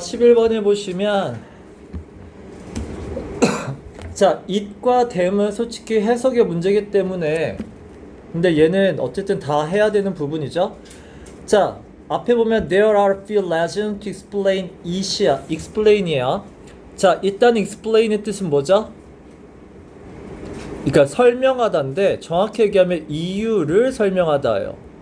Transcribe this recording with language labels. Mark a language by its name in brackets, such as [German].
[Korean] 11번에 보시면 자, it과 them은 솔직히 해석의 문제이기 때문에, 근데 얘는 어쨌든 다 해야 되는 부분이죠. 자, 앞에 보면 [English] there are few legends to explain it [Korean] 이야. explain이에요. 자, 일단 explain의 뜻은 뭐죠? 그러니까 설명하다인데 정확히 얘기하면 이유를 설명하다예요.